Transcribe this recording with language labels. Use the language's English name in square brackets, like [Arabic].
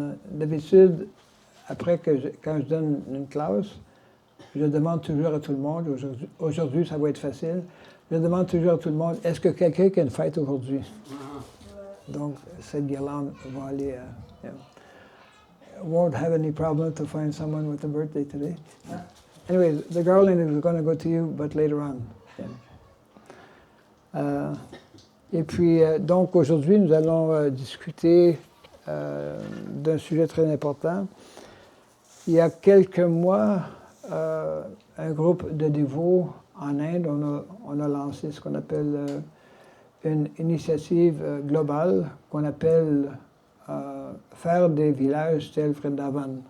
[French] D'habitude, après quand je donne une classe, je demande toujours à tout le monde, aujourd'hui ça va être facile, je demande toujours à tout le monde, est-ce que quelqu'un qui a une fête aujourd'hui? Donc, cette guirlande va aller... [English] won't have any problem to find someone with a birthday today. Anyway, the garland is going to go to you, but later on. [French] Et puis, donc, aujourd'hui, nous allons discuter d'un sujet très important. Il y a quelques mois, un groupe de dévots en Inde, on a lancé ce qu'on appelle une initiative globale qu'on appelle faire des villages tels Vrindavan.